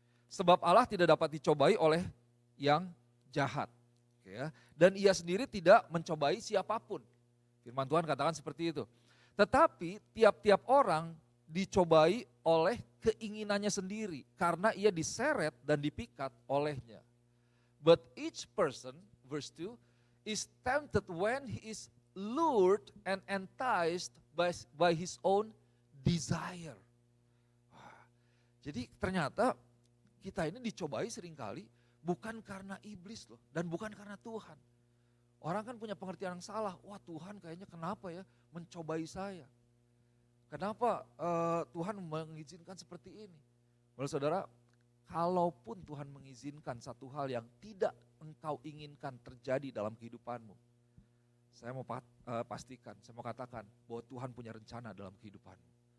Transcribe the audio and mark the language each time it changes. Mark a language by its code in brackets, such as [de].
[id] Sebab Allah tidak dapat dicobai oleh yang jahat. Dan ia sendiri tidak mencobai siapapun. Firman Tuhan katakan seperti itu. Tetapi tiap-tiap orang dicobai oleh keinginannya sendiri karena ia diseret dan dipikat olehnya. [en] But each person, verse 2, is tempted when he is lured and enticed by his own desire. [id] Jadi ternyata kita ini dicobai seringkali bukan karena iblis loh, dan bukan karena Tuhan. Orang kan punya pengertian yang salah, wah Tuhan kayaknya kenapa ya mencobai saya. Kenapa Tuhan mengizinkan seperti ini? Menurut saudara, kalaupun Tuhan mengizinkan satu hal yang tidak engkau inginkan terjadi dalam kehidupanmu, saya mau pastikan, saya mau katakan bahwa Tuhan punya rencana dalam kehidupanmu.